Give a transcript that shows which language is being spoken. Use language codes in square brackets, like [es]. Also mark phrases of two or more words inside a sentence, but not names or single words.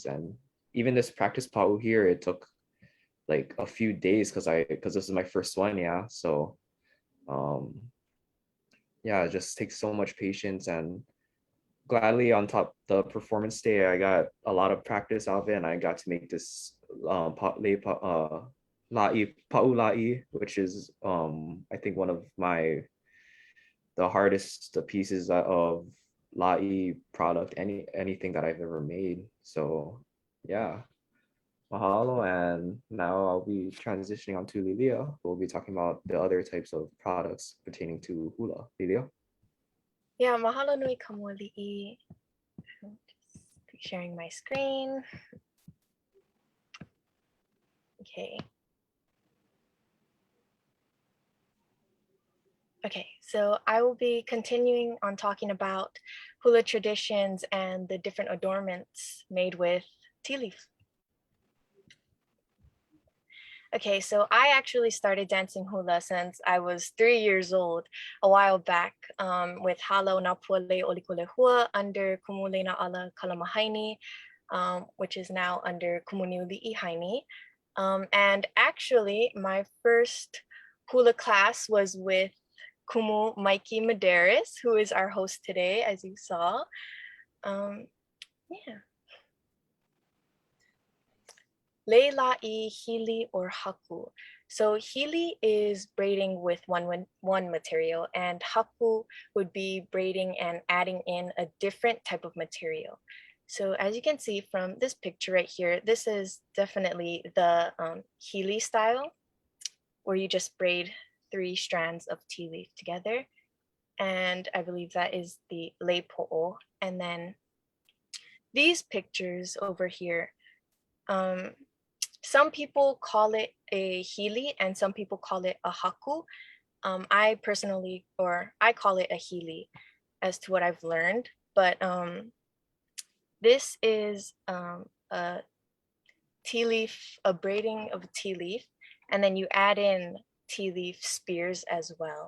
[en] And even this practice pa'u here, it took like a few days because this is my first one, yeah. So yeah, it just takes so much patience, and gladly on top the performance day, I got a lot of practice out of it, and I got to make this [haw] pa'u lāʻī, [en] which is I think one of the hardest pieces of lāʻī product, anything that I've ever made. So yeah, mahalo. And now I'll be transitioning on to Lilia. We'll be talking about the other types of products pertaining to hula. Lilia? Yeah, [haw] mahalo nui [en] ka moli'i. Just sharing my screen. Okay. Okay, so I will be continuing on talking about hula traditions and the different adornments made with tea leaf. Okay, so I actually started dancing hula since I was 3 years old a while back with Hālau na Pualei o Likolehua under Kumu na ala Kalama Heine, which is now under Kumu Niuliʻi Heine. And actually, my first hula class was with Kumu Mikey Medeiros, who is our host today, as you saw. Yeah. [haw] Lei lāʻī, [en] hili, or haku. So hili is braiding with one material, and haku would be braiding and adding in a different type of material. So as you can see from this picture right here, this is definitely the hili style, where you just braid 3 strands of tea leaf together. And I believe that is the [haw] lei po'o. [en] And then these pictures over here, Some people call it a hili and some people call it a haku. I call it a hili as to what I've learned, but this is a tea leaf, a braiding of a tea leaf, and then you add in tea leaf spears as well.